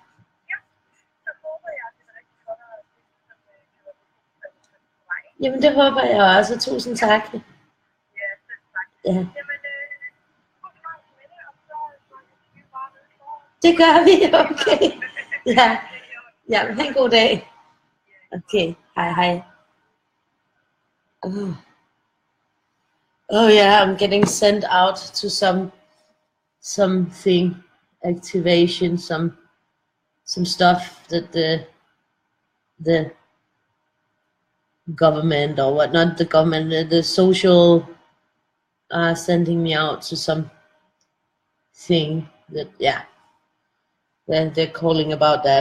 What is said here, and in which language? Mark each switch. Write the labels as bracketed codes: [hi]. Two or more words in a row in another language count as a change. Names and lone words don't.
[da] Jamen, det håber jeg også. Tusind tak. Ja. Det gør vi, okay. Ja. Ja, have en god dag. Okay, hej, hej. [en] Oh yeah, I'm getting sent out to something activation, some stuff that the government or what, not the government, the social sending me out to some thing that, yeah, they're calling about that.